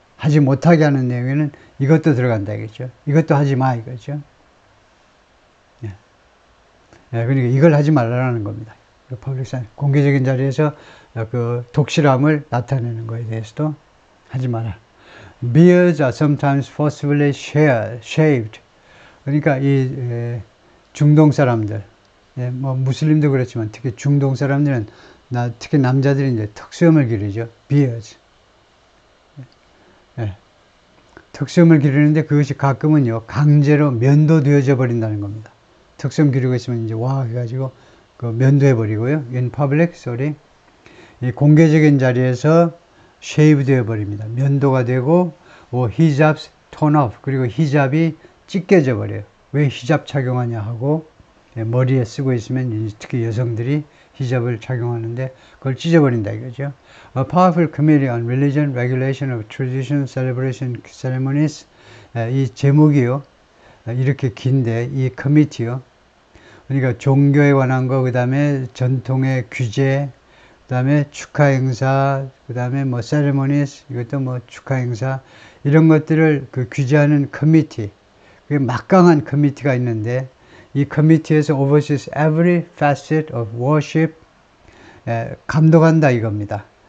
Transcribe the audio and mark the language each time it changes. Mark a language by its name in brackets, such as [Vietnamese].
[Korean] 하지 못하게 하는 내용에는 이것도 들어간다 이거죠. 이것도 하지 마 이거죠. 그러니까 이걸 하지 말라는 겁니다. 공개적인 자리에서 그 독실함을 나타내는 것에 대해서도 하지 마라. [English] Beards are sometimes forcibly shaved. [Korean] 그러니까 이 중동 사람들, 뭐 무슬림도 그렇지만 특히 중동 사람들은 특히 남자들이 이제 턱수염을 기르죠. [English] Beards. [Korean] 턱수염을 기르는데 그것이 가끔은요 강제로 면도되어져 버린다는 겁니다. 턱수염 기르고 있으면 이제 와 해가지고 면도해 버리고요. [English] In public, sorry. [Korean] 이 공개적인 자리에서 쉐이브 되어 버립니다. 면도가 되고 [English] hijabs torn off. [Korean] 그리고 히잡이 찢겨져 버려요. 왜 히잡 착용하냐 하고 머리에 쓰고 있으면 특히 여성들이 히잡을 착용하는데 그걸 찢어버린다 이거죠. [English] A powerful committee on religion, regulation of traditional celebration ceremonies. [Korean] 이 제목이요. 이렇게 긴데 이 커미티요. 그러니까 종교에 관한 거, 그 다음에 전통의 규제, 그 다음에 축하 행사, 그 다음에 뭐 세레모니스, 이것도 뭐 축하 행사, 이런 것들을 규제하는 커미티, 그게 막강한 커미티가 있는데 이 커미티에서 [English] oversees every facet of worship, [Korean] 감독한다 이겁니다.